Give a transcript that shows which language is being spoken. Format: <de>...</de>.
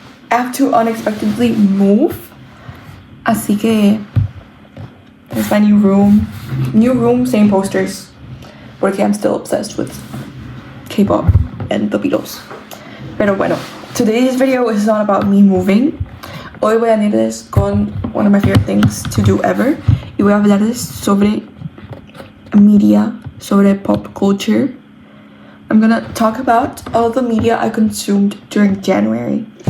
<en>I have to unexpectedly move.</en> <es>Así que</es> <en>there's my new room. New room, same posters.</en> <es>Porque</es> <en>I'm still obsessed with K-pop and the Beatles.</en> <es>Pero bueno,</es> <en>today's video is not about me moving.</en> <es>Hoy voy a hablarles con</es> <en>one of my favorite things to do ever.</en> <es>Y voy a hablarles sobre media, sobre pop culture.</es> <en>I'm gonna talk about all the media I consumed during January.</en>